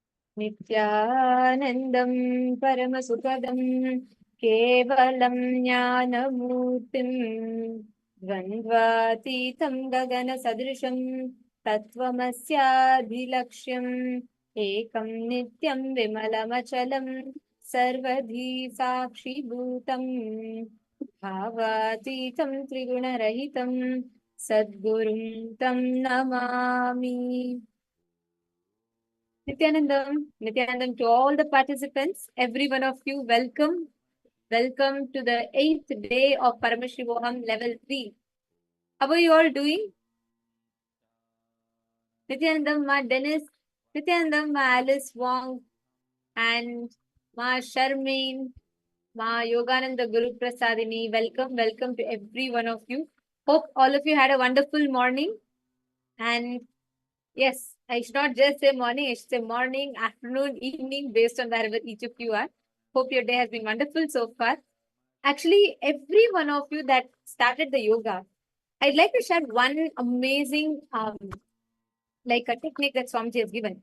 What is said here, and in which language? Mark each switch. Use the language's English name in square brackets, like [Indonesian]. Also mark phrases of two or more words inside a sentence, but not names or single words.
[Sanskrit] नित्यानन्दं परमसुखदं केवलं ज्ञानमूर्तिं द्वन्द्वातीतं गगनसदृशं तत्त्वमस्याधिलक्ष्यम् एकं नित्यं विमलमचलं सर्वधी साक्षिभूतं भावातीतं त्रिगुणरहितं सद्गुरुं तं नमामि. [English] Nityanandam to all the participants, every one of you, welcome. Welcome to the 8th day of Paramashivoham Level 3. How are you all doing? Nityanandam, Ma Dennis, Nityanandam, Ma Alice Wong, and Ma Sharmeen, Ma Yogananda Guru Prasadini. Welcome to every one of you. Hope all of you had a wonderful morning. And yes, I should not just say morning, I should say morning, afternoon, evening, based on wherever each of you are. Hope your day has been wonderful so far. Actually, every one of you that started the yoga, I'd like to share one amazing like a technique that Swamiji has given.